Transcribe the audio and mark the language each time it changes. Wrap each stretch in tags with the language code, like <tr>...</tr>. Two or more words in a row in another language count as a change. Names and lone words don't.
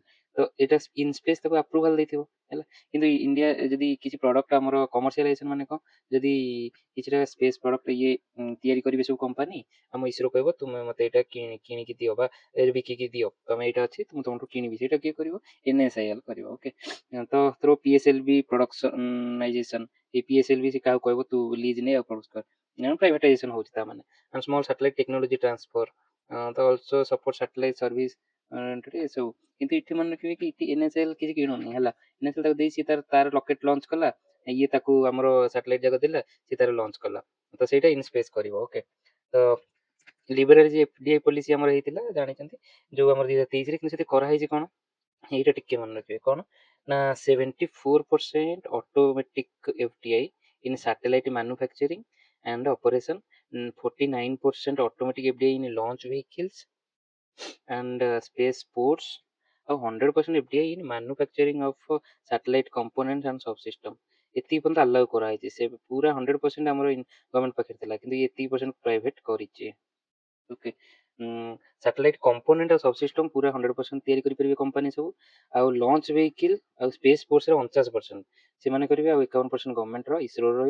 <or>ତ ଏଇଟା ଇନସ୍ପେସ ତାକୁ ଆପ୍ରୁଭାଲ ଦେଇଥିବ, ହେଲା। କିନ୍ତୁ ଇଣ୍ଡିଆ ଯଦି କିଛି ପ୍ରଡକ୍ଟ ଆମର କମର୍ସିଆଲାଇଜେସନ ମାନେ କଣ, ଯଦି କିଛିଟା</or> <en>space product</en> <or>ଇଏ ତିଆରି କରିବେ ସବୁ କମ୍ପାନୀ, ଆମ ଇସ୍ରୋ କହିବ ତୁମେ ମତେ ଏଇଟା କିଣିକି ଦିଅ ବା ବିକିକି ଦିଅ, ତମେ ଏଇଟା ଅଛି ମୁଁ ତମଠୁ କିଣିବି, ସେଇଟା କିଏ କରିବ, NSIL କରିବ, ଓକେ। ତ</or> <en>through PSLV productionization,</en> <or>ଏ PSLV ସେ କାହାକୁ କହିବ, ତୁ ଲିଜ୍ ନେ ଆଉ ପ୍ରଡ୍ୟୁସ କର, ପ୍ରାଇଭେଟାଇଜେସନ ହଉଛି ତା ମାନେ।</or> <en>and small satellite technology transfer, ତ also support satellite service,</en> <or>ଏସବୁ। କିନ୍ତୁ ଏଠି ମନେ ରଖିବେ କି ଏଠି NSIL କିଛି କିଣୁନି, ହେଲା। NSIL ତାକୁ ଦେଇ, ସିଏ ତାର</or> <en>rocket launch</en> <or>କଲା, ଇଏ ତାକୁ ଆମର ସାଟେଲାଇଟ ଯାକ ଦେଲା, ସିଏ ତାର ଲଞ୍ଚ କଲା। ତ ସେଇଟା ଇନସ୍ପେସ କରିବ, ଓକେ। ତ</or> <en>liberal FDI policy</en> <or>ଆମର ହେଇଥିଲା ଜାଣିଛନ୍ତି, ଯୋଉ ଆମର 2023 ରେ, କିନ୍ତୁ ସେଠି କରାହେଇଛି କଣ, ଏଇଟା ଟିକେ ମନେ ରଖିବେ, କଣ ନା</or> <en>74% automatic FDI in satellite manufacturing and operation, 49% automatic FDI in launch vehicles and space ports,</en> <or>ଆଉ</or> <en>100% FDI in manufacturing of satellite components and subsystem।</en> <or>ଏତିକି ପର୍ଯ୍ୟନ୍ତ ଆଲାଉ କରାହେଇଛି, ସେ ପୁରା 100% ଆମର ଗଭର୍ଣ୍ଣମେଣ୍ଟ ପାଖରେ ଥିଲା, କିନ୍ତୁ ଏତିକି</or> <en>percent private</en> <or>କରିଛି, ଓକେ।</or> <en>satellite component</en> <or>ଆଉ ସବସିଷ୍ଟମ ପୁରା 100% ତିଆରି କରିପାରିବେ କମ୍ପାନୀ ସବୁ। ଆଉ</or> <en>launch vehicle</en> <or>ଆଉ</or> <en>space forceରେ</en> <or>49% ସେମାନେ କରିବେ, ଆଉ 51% ଗଭର୍ଣ୍ଣମେଣ୍ଟର ଇସ୍ରୋର ରହିବ।</or>